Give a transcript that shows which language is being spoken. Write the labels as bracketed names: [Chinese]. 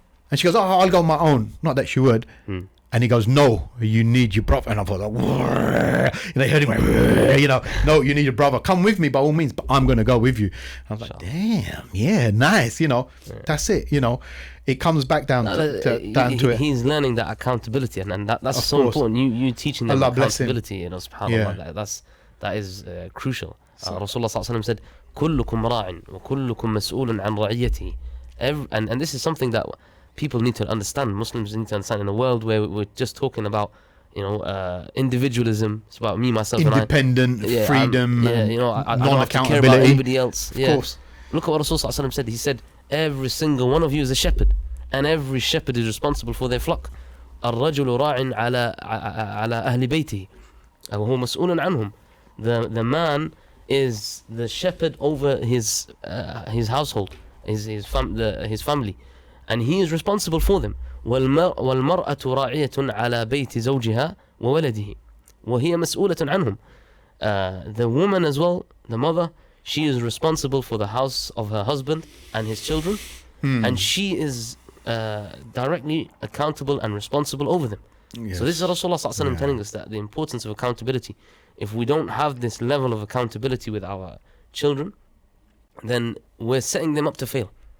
[English] And she goes, oh, I'll go on my own. Not that she would. And he goes, no, you need your brother. And I was like, you know, heard him, you know, no, you need your brother. Come with me by all means, but I'm going to go with you. And I was like, damn, yeah, nice. You know, that's it. You know, it comes back down to it. He's learning that accountability, and that's so important. You teaching them accountability, you know, subhanAllah. That is crucial. Rasulullah ﷺ said, [Arabic] كلكم راع وكلكم مسؤول عن رعيته. [English] And this is something that people need to understand. Muslims need to understand. In a world where we're just talking about, you know, individualism, it's about me, myself, independent, and I, freedom, you know, I don't have to care about anybody else. Of course. Look at what Rasulullah said. He said, every single one of you is a shepherd, and every shepherd is responsible for their flock. [Arabic] الرجل راع على أهل بيته وهو مسؤول عنهم. [English] The man is the shepherd over his household, his family, and he is responsible for them. [Arabic] والمرأة راعية على بيت زوجها وولده وهي مسؤولة عنهم. [English] The woman as well, the mother, she is responsible for the house of her husband and his children, and she is directly accountable and responsible over them. So this is Rasulullah ﷺ telling us that the importance of accountability. If we don't have this level of accountability with our children, then we're setting them up to fail.